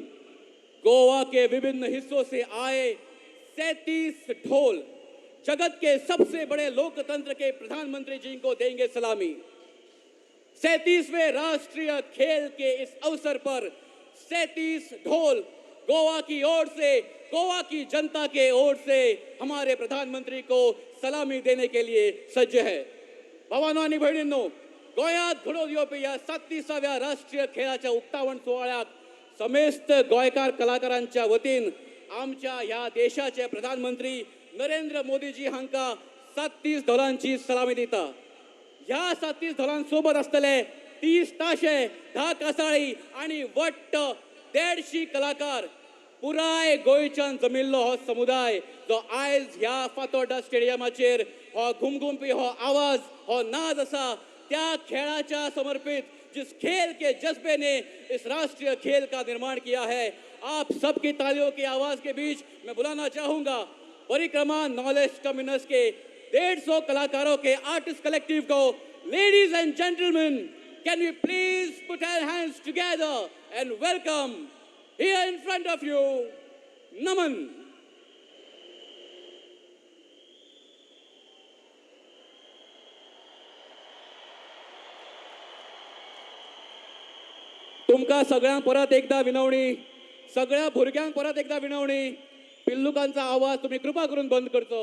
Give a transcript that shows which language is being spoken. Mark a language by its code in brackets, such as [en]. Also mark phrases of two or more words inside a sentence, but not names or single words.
[hi] गोवा के विभिन्न हिस्सों से आए 37 ढोल जगत के सबसे बड़े लोकतंत्र के प्रधानमंत्री जी को देंगे सलामी। 37वें राष्ट्रीय खेल के इस अवसर पर 37 ढोल गोवा की ओर से, गोवा की जनता के ओर से हमारे प्रधानमंत्री को सलामी देने के लिए सज्ज है। [kok] भावांनो आणि भयणींनो, गोयात घडोवन येवपी या 37व्या राष्ट्रीय खेळाच्या उक्तावण सोहळ्याक समेस्त गोंयकार कलाकारांच्या वतीन आमच्या ह्या देशाचे प्रधानमंत्री नरेंद्र मोदीजी हांका 37 ढोलांची सलामी दिता। ह्या 37 ढोलांसोबत आसतले 30 ताशे, 10 कासाळी आणि वट्ट 150 कलाकार। पुराय गोंयच्यान जमिल्लो हो समुदाय जो आयज ह्या फातोर्डा स्टेडियमाचेर हो घुमघुमपी हो आवाज, हो नाद आसा, त्या खेळाच्या समर्पित [hi] जिस खेल के जज्बे ने इस राष्ट्रीय खेल का निर्माण किया है, आप सबकी तालियों की आवाज के बीच मैं बुलाना चाहूंगा परिक्रमा नॉलेज टर्मिनस के 150 कलाकारों के [en] artist collective [hi] को। [en] ladies and gentlemen, can we please put our hands together and welcome here in front of you नमन। [kok] तुमका सगळ्यांक परत एकदा विनवणी, सगळ्या भुरग्यांक परत एकदा विनवणी, पिल्लुकांचा आवाज तुम्ही कृपा करून बंद करचो।